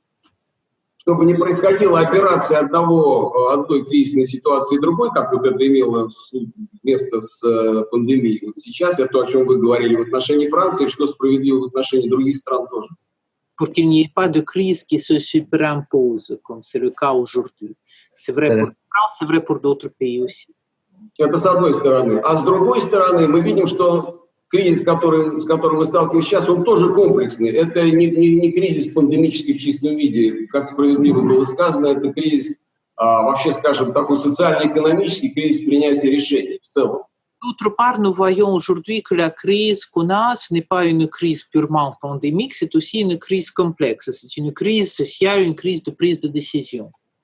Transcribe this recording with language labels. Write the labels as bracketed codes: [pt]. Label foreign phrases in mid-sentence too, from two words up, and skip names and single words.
[ru] Чтобы не происходила операция одной кризисной ситуации другой, как вот это имело место с пандемией. Вот сейчас это то, о чем вы говорили в отношении Франции, что справедливо в отношении других стран тоже. [fr] Pour qu'il n'y ait pas de crise qui se superimpose, comme c'est le cas aujourd'hui. C'est vrai pour la France, c'est vrai pour d'autres pays aussi. [ru] Это с одной стороны. А с другой стороны, мы видим, что кризис, с которым мы сталкиваемся сейчас, он тоже комплексный. Это не кризис пандемический в чистом виде, как справедливо было сказано, это кризис, вообще, скажем, такой социально-экономический кризис принятия решений в целом. [fr] D'autre part, nous voyons aujourd'hui que la crise qu'on a, ce n'est pas une crise purement pandémique, c'est aussi une crise complexe. C'est une crise sociale, une crise de prise de décision.